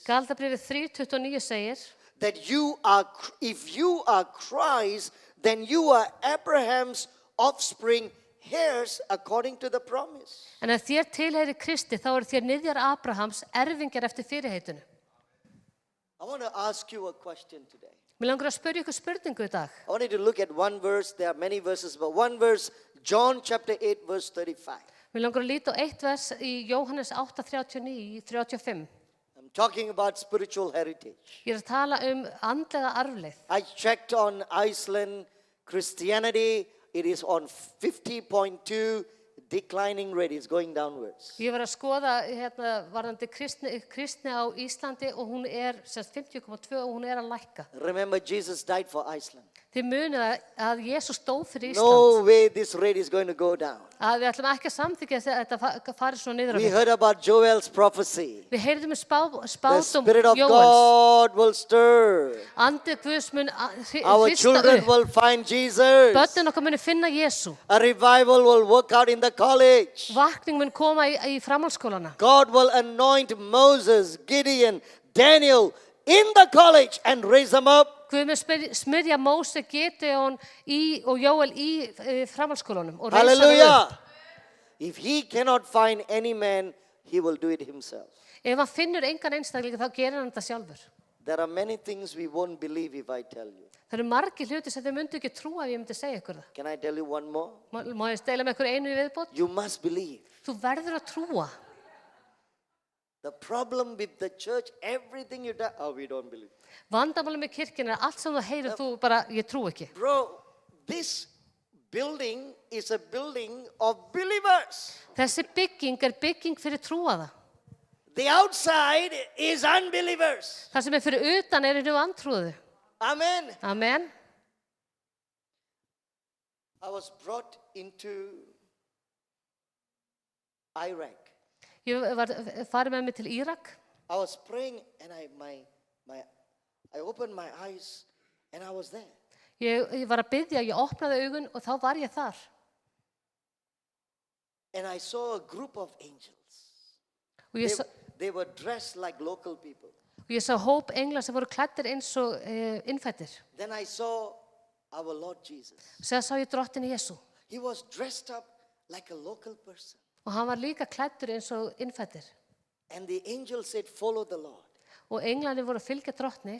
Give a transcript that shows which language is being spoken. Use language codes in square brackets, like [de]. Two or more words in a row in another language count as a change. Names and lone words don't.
[is] Galatabrifið 3:29 segir [en] that if you are Christ, then you are Abraham's offspring, heirs according to the promise. [is] en ef þér tilheyri Kristi þá eru þér niðjar Abrahams erfingjar eftir fyrirheitinu. [en] I want to ask you a question today. [is] Mér langar að spyrja ykkur spurningu í dag. [en] I want you to look at one verse. There are many verses, but one verse, John chapter 8, verse 35. [is] Mér langar að líta á eitt vers í Jóhannes 8:39 í 35. [en] I'm talking about spiritual heritage. [is] Ég er að tala andlega arfleið. [en] I checked on Iceland Christianity. It is on 50.2. declining rate, it's going downwards. [is] Ég var að skoða hérna varðandi kristni á Íslandi og hún er sem sagt 50,2 og hún er að lækka. [en] Remember, Jesus died for Iceland. [is] Þið munið að Jesús stóð fyrir No Ísland. [en] way this rate is going to go down. [is] Að við ætlum ekki að samþykja að þetta fari svona niður á We við. [en] heard about Joel's prophecy. [is] Við heyrðum The spádóm [en] Spirit of [is] Jóels. [en] God will stir. [is] Andi Guðs mun Our hrista children upp. [en] will find Jesus. [is] Börnin okkar muni finna Jésu. [en] A revival will work out in the college. [is] Vakning mun koma í framhaldsskólana. [en] God will anoint Moses, Gideon, Daniel in the college and raise them up. [is] Guð mun smyrja Móse, Gideon og Jóel í framhaldsskólanum og reisa hann upp. [en] Hallelujah. If he cannot find any man, he will do it himself. [is] Ef hann finnur engan einstaklinga þá gerir hann þetta sjálfur. [en] There are many things we won't believe if I tell you. [is] Það eru margir hluti sem þið myndu ekki trúa ef ég myndi segja ykkur það. [en] Can I tell you one more? [is] Má ég stela með ykkur einu í viðbót? [en] You must believe. [is] Þú verður að trúa. [en] The problem with the church, everything you do, oh, we don't believe. [is] Vandamáli með kirkina er allt sem þú heyrir, þú bara, ég trú ekki. [en] Bro, this building is a building of believers. [is] Þessi bygging er bygging fyrir trúaða. [en] The outside is unbelievers. [is] Það sem er fyrir utan er nú antrúðu. [en] Amen. Amen. I was brought into Iraq. [is] Ég var farið með mig til Írak. [en] I was praying and I opened my eyes and I was there. [is] Ég var að biðja, ég opnaði augun og þá var ég þar. [en] And I saw a group of angels. [is] Og ég, [en] They were dressed like local people. [is] og ég sá hóp engla sem voru klæddir eins og innfættir. [en] Then I saw our Lord Jesus. [is] Sér sá ég drottin Jesú. [en] He was dressed up like a local person. [is] Og hann var líka klæddur eins og innfættir. [en] And the angel said, follow the Lord. [is] Og englarnir voru að fylgja drottni.